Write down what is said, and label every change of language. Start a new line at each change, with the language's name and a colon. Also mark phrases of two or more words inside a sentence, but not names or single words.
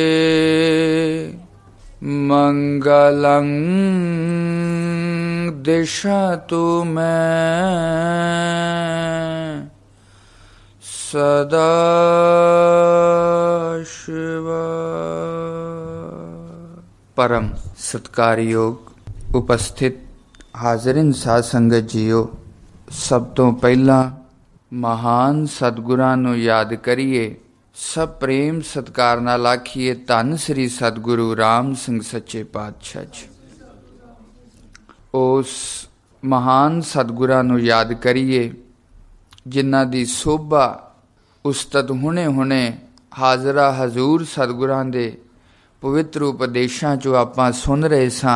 Sanskrit: मंगलं दिशतु मे सदाशिवा।
Punjabi: ਪਰਮ ਸਤਿਕਾਰ ਯੋਗ ਉਪਸਥਿਤ ਹਾਜ਼ਰੀਨ ਸਾਧ ਸੰਗਤ ਜੀਓ, ਸਭ ਤੋ ਪਹਿਲਾ ਮਹਾਨ ਸਤਿਗੁਰਾਂ ਨੂੰ ਯਾਦ ਕਰੀਏ, ਸਭ ਪ੍ਰੇਮ ਸਤਿਕਾਰ ਨਾਲ ਆਖੀਏ ਧੰਨ ਸ੍ਰੀ ਸਤਿਗੁਰੂ ਰਾਮ ਸਿੰਘ ਸੱਚੇ ਪਾਤਸ਼ਾਹ ਜੀ। ਉਸ ਮਹਾਨ ਸਤਿਗੁਰਾਂ ਨੂੰ ਯਾਦ ਕਰੀਏ ਜਿਨ੍ਹਾਂ ਦੀ ਸ਼ੋਭਾ ਉਸਤਤ ਹੁਣੇ ਹੁਣੇ ਹਾਜ਼ਰਾ ਹਜ਼ੂਰ ਸਤਿਗੁਰਾਂ ਦੇ ਪਵਿੱਤਰ ਉਪਦੇਸ਼ਾਂ ਚੋਂ ਆਪਾਂ ਸੁਣ ਰਹੇ ਸਾਂ।